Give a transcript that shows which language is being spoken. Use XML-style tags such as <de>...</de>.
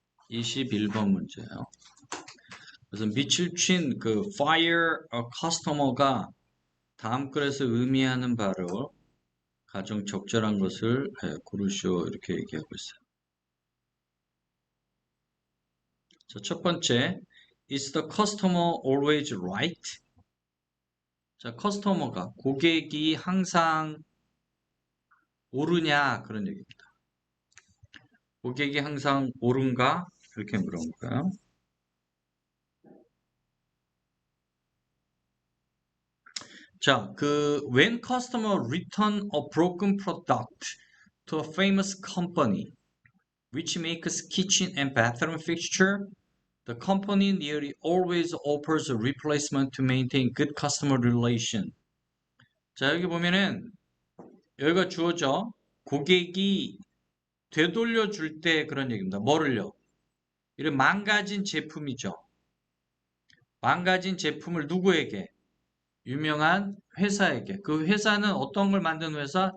<ko>21번 문제예요. 그래서 밑줄 친 그</ko> <en>fire a customer</en> <ko>가 다음 글에서 의미하는 바로 가장 적절한 것을 고르시오 이렇게 얘기하고 있어요.</ko> <en>자, 첫 번째, is the customer always right?</en> <ko>자, 커스터머가 고객이 항상 옳으냐 그런 얘기입니다. 고객이 항상 옳은가? 이렇게 물어본 거예요.</ko> <en>자, when customer return a broken product to a famous company which makes kitchen and bathroom fixture, the company nearly always offers a replacement to maintain good customer relation.</en> <ko>자, 여기 보면은 여기가 주어져 고객이 되돌려 줄 때 그런 얘기입니다. 뭐를요? 이런 망가진 제품이죠. 망가진 제품을 누구에게? 유명한 회사에게. 그 회사는 어떤 걸 만든 회사?</ko>